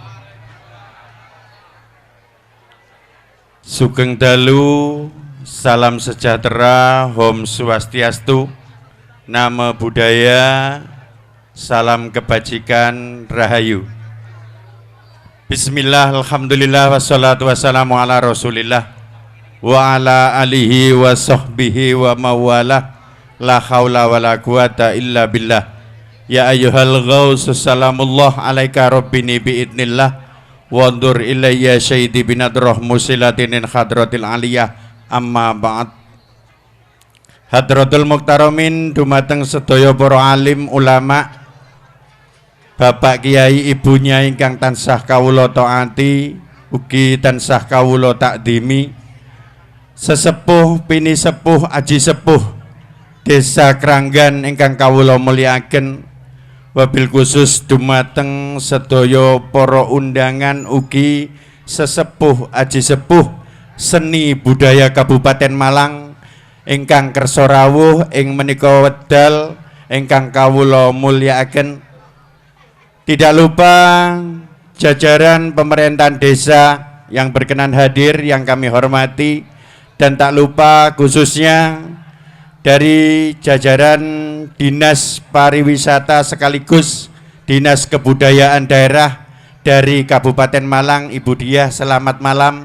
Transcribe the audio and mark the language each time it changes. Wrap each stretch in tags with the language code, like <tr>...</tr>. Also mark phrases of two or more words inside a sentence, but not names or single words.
<jv>Sugeng dalu,</jv> <id>salam sejahtera,</id> <ban>Om Swastiastu,</ban> <pi>Namo Buddhaya,</pi> <id>salam kebajikan, Rahayu.</id> <ar>بسم الله، الحمد لله، والصلاة والسلام على رسول الله وعلى آله وصحبه وموالاه. لا حول ولا قوة إلا بالله. يا أيها الغوث، سلام الله عليك ربني بإذن الله. وانظر إلي شاهدي بنظرة موصلة حضرة العلية. أما بعد. حضرات المحترمين</ar> <jv>dumateng sedaya para alim ulama, Bapak Kiai ibunya ingkang tansah kawula taati, ugi tansah kawula takdimi, sesepuh pini sepuh aji sepuh Desa Keranggan ingkang kawula mulyakaken,</jv> <ar>وبالخصوص</ar> <jv>dumateng sedaya para undangan ugi sesepuh aji sepuh seni budaya Kabupaten Malang ingkang kersa rawuh ing menika wedal ingkang kawula mulyakaken.</jv> <id>Tidak lupa jajaran pemerintahan desa yang berkenan hadir yang kami hormati, dan tak lupa khususnya dari jajaran Dinas Pariwisata sekaligus Dinas Kebudayaan Daerah dari Kabupaten Malang, Ibu Diah, selamat malam.</id>